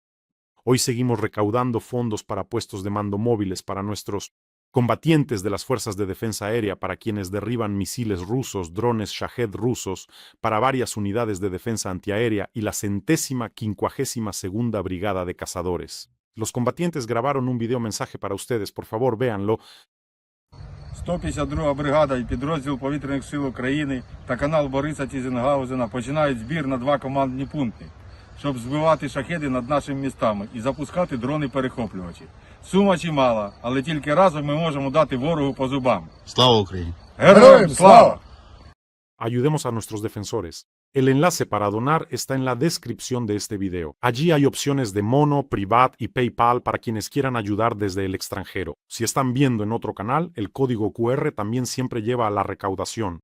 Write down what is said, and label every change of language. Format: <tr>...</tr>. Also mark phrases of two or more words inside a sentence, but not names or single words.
<es>Hoy seguimos recaudando fondos para puestos de mando móviles para nuestros combatientes de las fuerzas de defensa aérea, para quienes derriban misiles rusos, drones Shahed rusos, para varias unidades de defensa antiaérea y la 152ª Brigada de Cazadores. Los combatientes grabaron un video mensaje para ustedes, por favor, véanlo.</es> <uk>152 бригада і підрозділ повітряних сил України та канал Бориса Тізенгаузена починають збір на 2 командні пункти, щоб збивати шахеди над нашими містами і запускати дрони-перехоплювачі. Сума чимала, але тільки разом ми можемо дати ворогу по зубам. Слава Україні! Героям слава!</uk> <es>Ayudemos a nuestros defensores. El enlace para donar está en la descripción de este video. Allí hay opciones de Mono, Privat y PayPal para quienes quieran ayudar desde el extranjero. Si están viendo en otro canal, el código QR también siempre lleva a la recaudación.</es>